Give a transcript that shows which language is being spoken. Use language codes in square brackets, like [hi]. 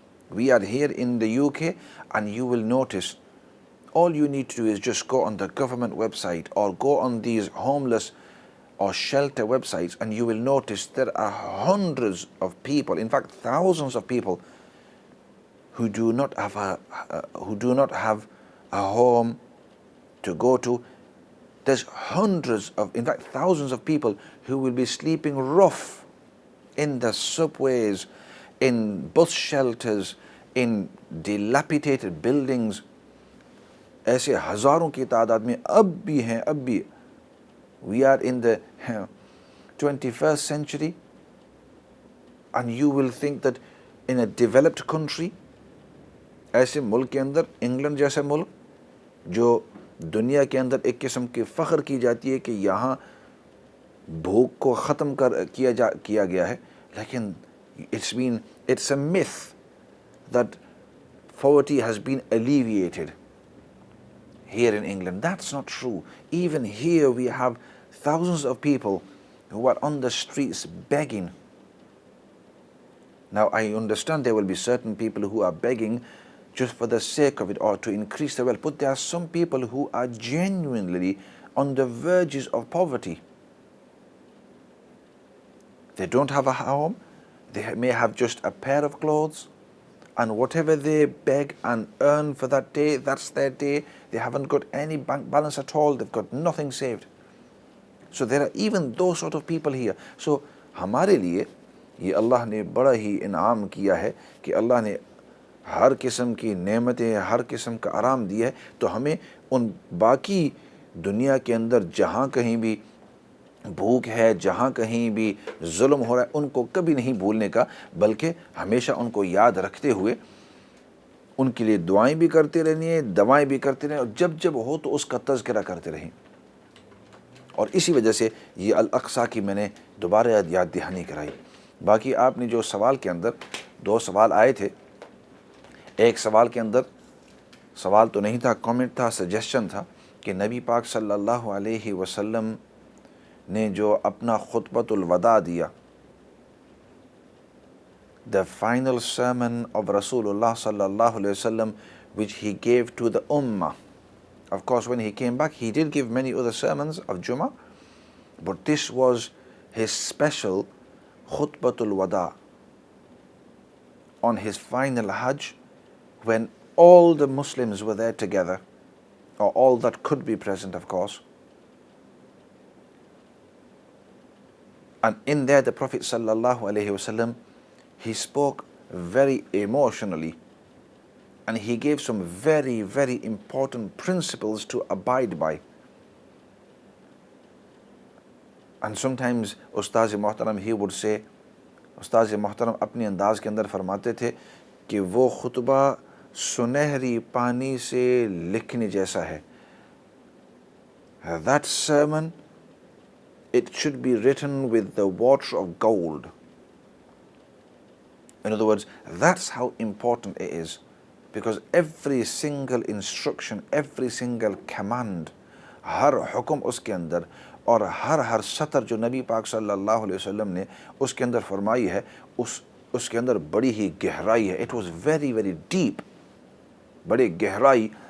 [en] We are here in the UK, and you will notice, all you need to do is just go on the government website or go on these homeless or shelter websites, and you will notice there are hundreds of people, in fact thousands of people, who do not have a home to go to. There's hundreds of, in fact thousands of people who will be sleeping rough in the subways, in bus shelters, in dilapidated buildings. [ur] ایسے ہزاروں کی تعداد میں اب بھی ہیں، اب بھی. [en] We are in the 21st century, and you will think that in a developed country, [ur] ایسے ملک کے اندر، انگلینڈ جیسے ملک جو دنیا کے اندر ایک قسم کی فخر کی جاتی ہے کہ یہاں بھوک کو ختم کیا گیا ہے، لیکن [en] it's a myth that poverty has been alleviated here in England. That's not true. Even here we have thousands of people who are on the streets begging. Now I understand there will be certain people who are begging just for the sake of it or to increase their wealth, but there are some people who are genuinely on the verges of poverty. They don't have a home, they may have just a pair of clothes, and whatever they beg and earn for that day, that's their day. They haven't got any bank balance at all. They've got nothing saved. So there are even those sort of people here. [ur] So ہمارے لیے یہ اللہ نے بڑا ہی انعام کیا ہے کہ اللہ نے ہر قسم کی نعمتیں، ہر قسم کا آرام دیا ہے. تو ہمیں ان باقی دنیا کے اندر جہاں کہیں بھی بھوک ہے، جہاں کہیں بھی ظلم ہو رہا ہے، ان کو کبھی نہیں بھولنے کا، بلکہ ہمیشہ ان کو یاد رکھتے ہوئے ان کے لیے دعائیں بھی کرتے رہنی ہے، دوائیں بھی کرتے رہیں، اور جب جب ہو تو اس کا تذکرہ کرتے رہیں. اور اسی وجہ سے یہ الاقصیٰ کی میں نے دوبارہ یاد دہانی کرائی. باقی آپ نے جو سوال کے اندر 2 سوال آئے تھے، ایک سوال کے اندر سوال تو نہیں تھا، کامنٹ تھا، سجیشن تھا کہ نبی پاک صلی اللہ علیہ وسلم نے جو اپنا خطبۃ الوداع دیا، [en] the final sermon of Rasulullah sallallahu alayhi wasallam, which he gave to the ummah. Of course, when he came back, he did give many other sermons of Jummah, but this was his special khutbatul wada on his final Hajj, when all the Muslims were there together, or all that could be present, of course. And in there, the Prophet sallallahu alaihi wasallam, he spoke very emotionally, and he gave some very, very important principles to abide by. And sometimes Ustaz Muhtaram, he would say, [ur] Ustaz Muhtaram اپنے انداز کے اندر فرماتے تھے کہ وہ خطبہ سنہری پانی سے لکھنے جیسا ہے. [en] That sermon, it should be written with the water of gold. In other words, that's how important it is, because every single instruction, every single command, [ur] ہر حکم اس کے اندر اور ہر سطر جو نبی پاک صلی اللہ علیہ وسلم نے اس کے اندر فرمائی ہے، اس کے اندر بڑی ہی گہرائی ہے. [en] It was very, very deep. [ur] بڑے گہرائی.